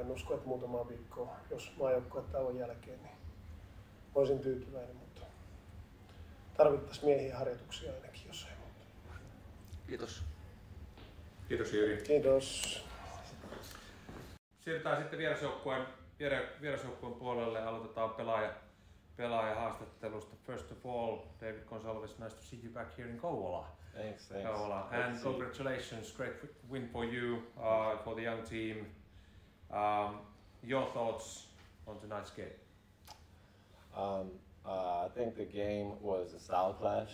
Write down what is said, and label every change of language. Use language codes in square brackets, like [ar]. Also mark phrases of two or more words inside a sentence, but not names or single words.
[fi] En usko, että muutamaa viikkoa, jos maajoukkuetauon jälkeen, niin olisin tyytyväinen, mutta tarvittaisiin miehiä harjoituksia ainakin, jos ei muuta. Kiitos. Kiitos Jyri. Kiitos. Siirrytään sitten vierasjoukkueen puolelle. Aloitetaan pelaajahaastattelusta. [en] First of all, David Gonsalves, nice to see you back here in Kouvola. Thanks. Kouvola. And congratulations, great win for you, for the young team. Your thoughts on tonight's game? I think the game was a style clash.